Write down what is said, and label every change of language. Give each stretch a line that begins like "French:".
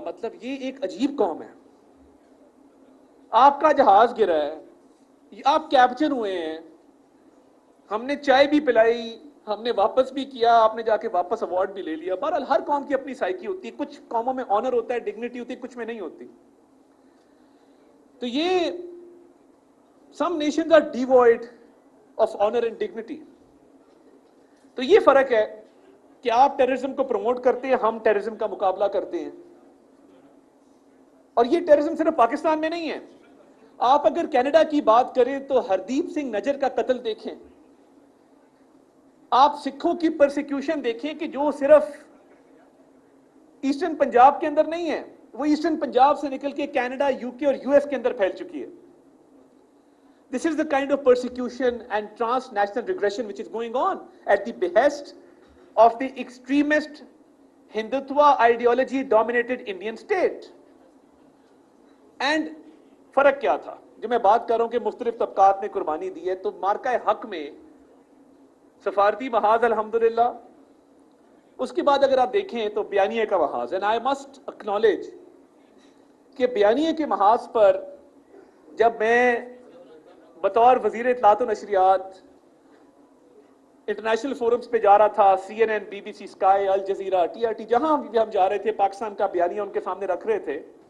Urdu: مطلب یہ ایک عجیب قوم ہے. آپ کا جہاز گرا ہے، آپ کیپچر ہوئے ہیں، ہم نے چائے بھی پلائی، ہم نے واپس بھی کیا، آپ نے جا کے واپس ایوارڈ بھی لے لیا. بہرحال ہر قوم کی اپنی سائیکی ہوتی ہے، کچھ قوموں میں آنر ہوتا ہے، ڈگنیٹی ہوتی ہے، کچھ میں نہیں ہوتی.
English: تو یہ some nations are devoid of honor and dignity.
Urdu: تو یہ فرق ہے کہ آپ ٹیررزم کو پروموٹ کرتے ہیں, ہم ٹیررزم کا مقابلہ کرتے ہیں. اور یہ ٹیررزم صرف پاکستان میں نہیں ہے. آپ اگر کینیڈا کی بات کریں تو ہردیپ سنگھ نجر کا قتل دیکھیں, آپ سکھوں کی پرسیکیوشن دیکھیں کہ جو صرف ایسٹرن پنجاب کے اندر نہیں ہے, وہ ایسٹرن پنجاب سے نکل کے کینیڈا, یو کے اور یو ایس کے اندر پھیل چکی ہے.
English: This is the kind of persecution and transnational regression which is going on at the behest of the extremist Hindutva ideology dominated Indian state.
Urdu: And فرق کیا تھا؟ جو میں بات کر رہا ہوں کہ مختلف طبقات نے قربانی دی ہے, تو مارکہ حق میں سفارتی محاذ الحمدللہ, اس کے بعد اگر آپ دیکھیں تو بیانیے کا محاذ.
English: And I must acknowledge
Urdu: کہ بیانیے کے محاذ پر جب میں بطور وزیر اطلاعات و نشریات انٹرنیشنل فورمز پہ جا رہا تھا, سی N N, be B C, sky, Al Jazeera, T R T, جہاں بھی ہم جا رہے تھے, پاکستان کا بیانیہ ان کے سامنے رکھ رہے تھے,